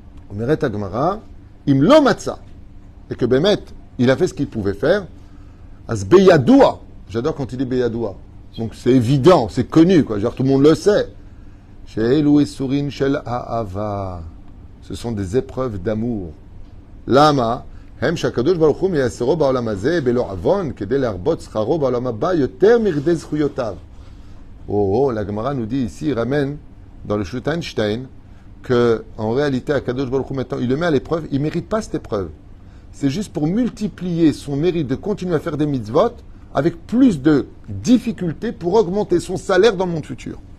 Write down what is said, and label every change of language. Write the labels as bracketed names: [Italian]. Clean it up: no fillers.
[Hebrew] Omeret Agmara, im lo matza. [French] Et que Bémet, il a fait ce qu'il pouvait faire. [Hebrew] As beyadoua. [French] J'adore quand il dit beyadoua. Donc, c'est évident, c'est connu, quoi. Genre, tout le monde le sait. [Hebrew] She'elu esurin shel ha'ava. [French] Ce sont des épreuves d'amour. [Hebrew] Lama. הם שהקדוש ברוך הוא מייסרו בעולם הזה בלא עוון כדי להרבות שכרו בעולם הבא יותר מרדי זכויותיו. [French] La Gemara nous dit ici, il ramène dans le Schuteinstein que en réalité Akadosh Baruch Hu maintenant il le met à l'épreuve, il ne mérite pas cette épreuve. C'est juste pour multiplier son mérite de continuer à faire des mitzvot avec plus de difficultés pour augmenter son salaire dans le monde futur.